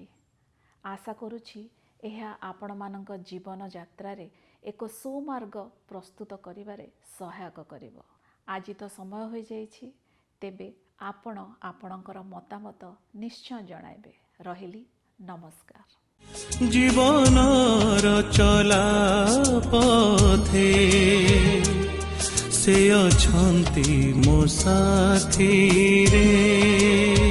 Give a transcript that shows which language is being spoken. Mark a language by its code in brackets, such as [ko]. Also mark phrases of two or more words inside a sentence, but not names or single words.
[or] ଆଶା କରୁଛି ଏହା ଆପଣମାନଙ୍କ ଜୀବନ ଯାତ୍ରାରେ ଏକ ସୁମାର୍ଗ ପ୍ରସ୍ତୁତ କରିବାରେ ସହାୟକ କରିବ। ଆଜି ତ ସମୟ ହୋଇଯାଇଛି, ତେବେ ଆପଣ ଆପଣଙ୍କର ମତାମତ ନିଶ୍ଚୟ ଜଣାଇବେ। ରହିଲି, ନମସ୍କାର। ଜୀବନର ଚଳା ପଥେ ସେ ଅଛନ୍ତି ମୋ ସାଥୀ ରେ।